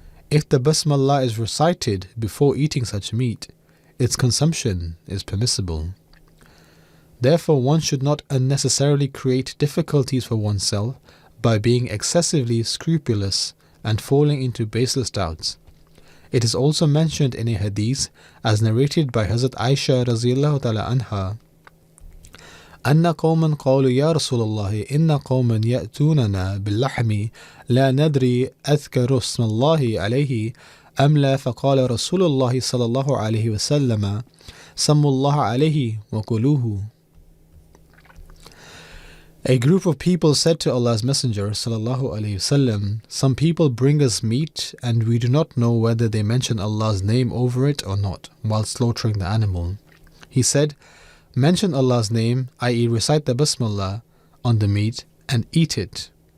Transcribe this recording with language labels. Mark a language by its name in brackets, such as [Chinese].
[English] If the Basmallah is recited before eating such meat, its consumption is permissible. Therefore, one should not unnecessarily create difficulties for oneself by being excessively scrupulous and falling into baseless doubts. It is also mentioned in a hadith, as narrated by Hazrat Aisha radhiyallahu ta'ala anha, [Arabic] أن قوما قالوا يا رسول الله إن قوما يأتوننا باللحم لا ندري أذكر اسم الله عليه أم لا فقال رسول الله صلى الله عليه وسلم سموا الله عليه وكلوه. [English] A group of people said to Allah's Messenger sallallahu alaihi wasallam, some people bring us meat and we do not know whether they mention Allah's name over it or not while slaughtering the animal. He said, mention Allah's name, i.e. recite the Basmallah on the meat and eat it.